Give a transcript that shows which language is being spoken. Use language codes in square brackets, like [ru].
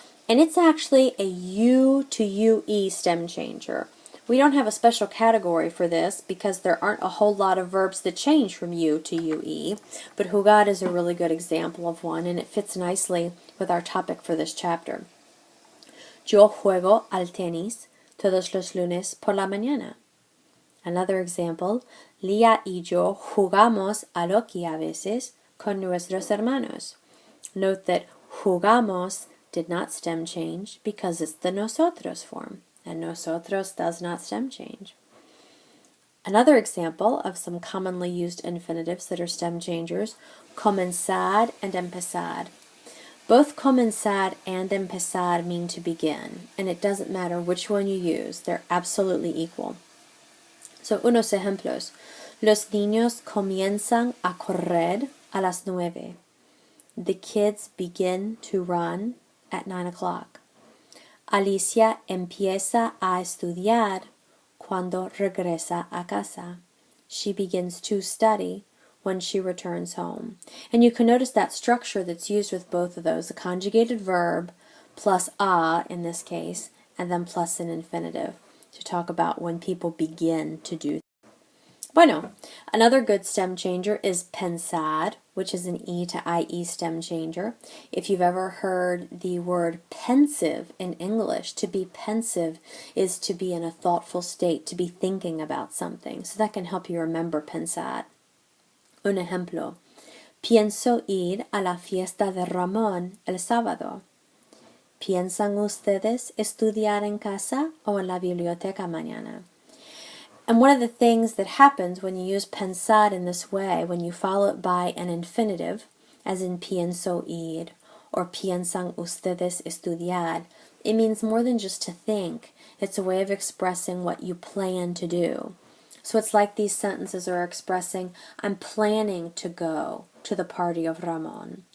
[en] And it's actually a U to UE stem changer. We don't have a special category for this because there aren't a whole lot of verbs that change from U to UE, but jugar is a really good example of one, and it fits nicely with our topic for this chapter. [es] Yo juego al tenis todos los lunes por la mañana. [en] Another example, [es] Lía y yo jugamos al hockey a veces con nuestros hermanos. [en] Note that jugamos did not stem change because it's the nosotros form, and nosotros does not stem change. Another example of some commonly used infinitives that are stem changers, comenzar and empezar. Both comenzar and empezar mean to begin, and it doesn't matter which one you use, they're absolutely equal. [es] So, unos ejemplos. Los niños comienzan a correr a las 9. [en] The kids begin to run at 9 o'clock. [es] Alicia empieza a estudiar cuando regresa a casa. [en] She begins to study when she returns home. And you can notice that structure that's used with both of those, a conjugated verb plus a in this case, and then plus an infinitive to talk about when people begin to do. Bueno, another good stem changer is pensar, which is an E to IE stem changer. If you've ever heard the word pensive in English, to be pensive is to be in a thoughtful state, to be thinking about something. So that can help you remember pensar. [es] Un ejemplo, pienso ir a la fiesta de Ramón el sábado. ¿Piensan ustedes estudiar en casa o en la biblioteca mañana? [en] And one of the things that happens when you use pensar in this way, when you follow it by an infinitive, as in [es] pienso ir, [en] or [es] piensan ustedes estudiar, [en] it means more than just to think. It's a way of expressing what you plan to do. So it's like these sentences are expressing, I'm planning to go to the party of Ramon.